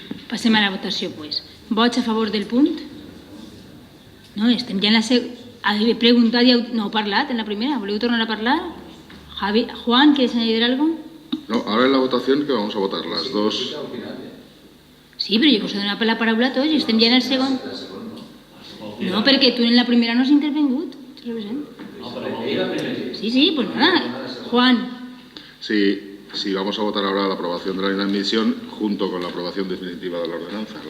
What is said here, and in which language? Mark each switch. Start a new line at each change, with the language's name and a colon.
Catalan: Passem a la votació, pues. Vots a favor del punt? No, estem ja en la He preguntat i no heu parlat en la primera. ¿Voleu tornar a parlar?
Spanish: Juan, ¿quieres añadir algo? No, ahora en la votación que vamos a votar las dos.
Catalan: Sí, però jo us he donat la paraula a tots i estem ja en el segon. No, perquè tu en la primera no has intervengut.
Spanish: Sí, pues nada. Juan. Sí, vamos a votar ahora la aprobación de la inadmisión junto con la aprobación definitiva de la ordenanza.